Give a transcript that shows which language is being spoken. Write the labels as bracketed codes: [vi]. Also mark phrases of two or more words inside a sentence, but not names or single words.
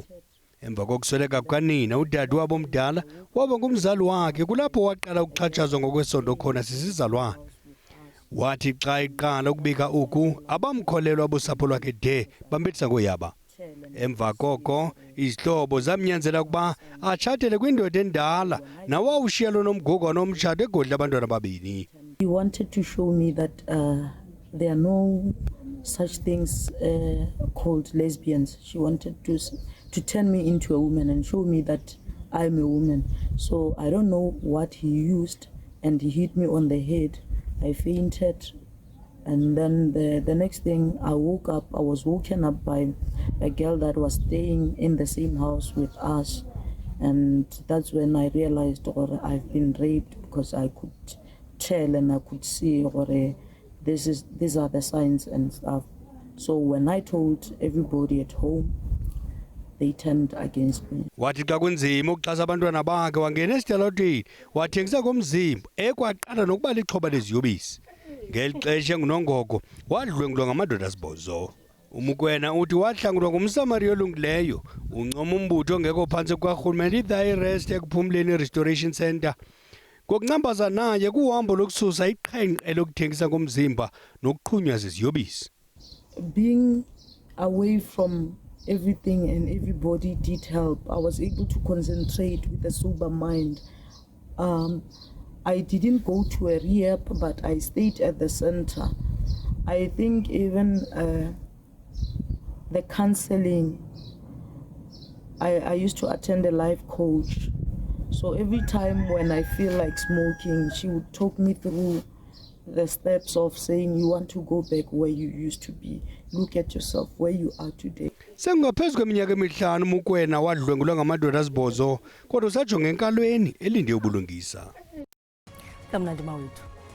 [xh] Emva kokusweleka kukanina udade wabo omdala waba ngumzali wakhe kulapho waqala ukuxhatshazwa ngokwesondo khona sisizalwane. Wathi xa iqala ukubika uku abamkholelwa abosapho lwakhe de bambethisa ngoyaba. Emva koko izihlobo zamnyanzela ukuba atshatele kwindoda endala nawawushiya lo nomgugu nomtshato egodla abantwana ababini. [en] He wanted to show me that there are no such things called lesbians. She wanted to turn me into a woman and show me that I'm a woman. So I don't know what he used, and he hit me on the head. I fainted, and then the next thing I woke up, I was woken up by a girl that was staying in the same house with us, and that's when I realized I've been raped, because I could tell and I could see these are the signs and stuff. So when I told everybody at home, they turned against me. [xh] Wathi xa kunzima ukuxhasa abantwana bakhe wangena esitalatweni wathengisa komzimba ekwaqala nokuba lixhoba leziyobisi. Ngeli xesha engunongogo wadlwengulwa ngamadoda asibhozo. Umukwena uthi wahlangulwa ngumsamariya olungileyo uncoma umbutho ongekho phantsi kwarhulumente i-The ekuphumleni Restoration Center. Ngokuncambaza naye kuhambo lokususa iqhenqe lokuthengisa komzimba nokuqhunywa ziziyobisi. [en] Being away from everything and everybody did help. I was able to concentrate with a sober mind. I didn't go to a rehab, but I stayed at the center. I think even the counseling, I used to attend a life coach. So every time when I feel like smoking, she would talk me through the steps of saying you want to go back where you used to be. Look at yourself where you are today. [xh] Sengaphezu kweminyaka emihlanu Mukwena wadlwengulwa ngamadoda asibhozo kodwa usajonga enkalweni elinde ubulungisa. Kamnandi mawethu.